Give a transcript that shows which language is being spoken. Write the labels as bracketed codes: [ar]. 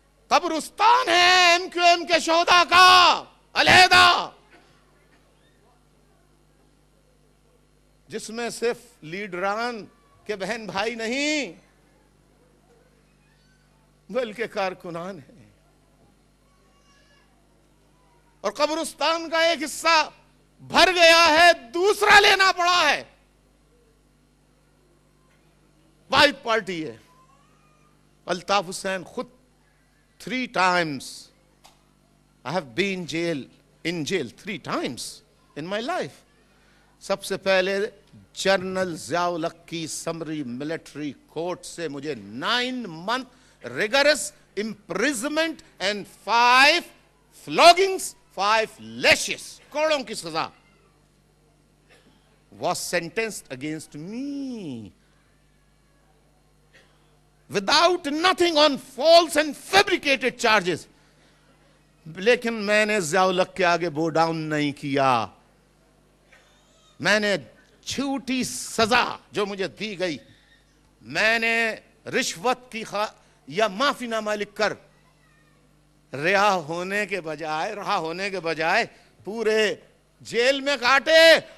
[hi] कब्रिस्तान है एमक्यूएम के शोहदा का अलहदा, जिसमें सिर्फ लीडरान के बहन भाई नहीं बल्कि कारकुनान है। और कब्रिस्तान का एक हिस्सा भर गया है, दूसरा लेना पड़ा है। वाइट पार्टी है। अल्ताफ हुसैन खुद [en] 3 times I have been in jail 3 times in my life. [hi] सबसे पहले जनरल ज़ियाउल हक की समरी मिलिट्री कोर्ट से मुझे [en] 9 month rigorous imprisonment and 5 floggings, 5 lashes, [hi] कोड़ों की सजा। [en] was sentenced against me without nothing on false and fabricated charges. [hi] लेकिन मैंने ज़िया-उल-हक के आगे [en] bow down [hi] नहीं किया। मैंने झूठी सजा जो मुझे दी गई, मैंने रिश्वत की या माफीनामा लिखकर रहा होने के बजाय पूरे जेल में काटे।